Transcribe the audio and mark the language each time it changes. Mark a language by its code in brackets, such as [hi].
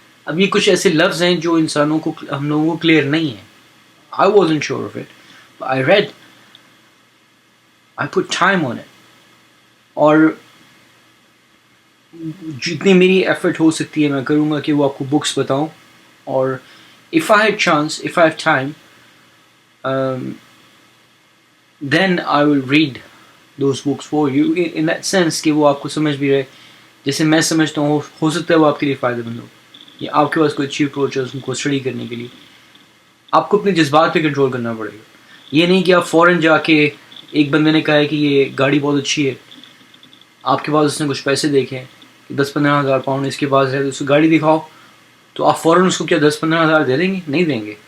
[ur] اب یہ کچھ ایسے لفظ ہیں جو انسانوں کو, ہم لوگوں کو کلیئر نہیں ہیں. [en] I wasn't sure of it, but I read, I put time on it, [ur] اور جتنی میری ایفرٹ ہو سکتی ہے میں کروں گا کہ وہ آپ کو بکس بتاؤں. اور [en] if I had chance, if I have time, then I will read those books for you in that sense [ur] کہ وہ آپ کو سمجھ بھی رہے جیسے میں سمجھتا ہوں. ہو سکتا ہے وہ آپ کے لیے فائدہ مند ہو, یا آپ کے پاس کوئی اچھی اپروچ ہے اس کو اسٹڈی کرنے کے لیے. آپ کو اپنے جذبات پہ کنٹرول کرنا پڑے گا. یہ نہیں کہ آپ فوراً جا کے, ایک بندے نے کہا ہے کہ یہ گاڑی بہت اچھی ہے, آپ کے پاس اس نے کچھ پیسے دیکھے 10-15 ہزار پاؤنڈ اس کے پاس ہے, تو اس کو گاڑی دکھاؤ, تو آپ فوراً اس کو کیا 10-15 ہزار دے دیں گے؟ نہیں دیں گے.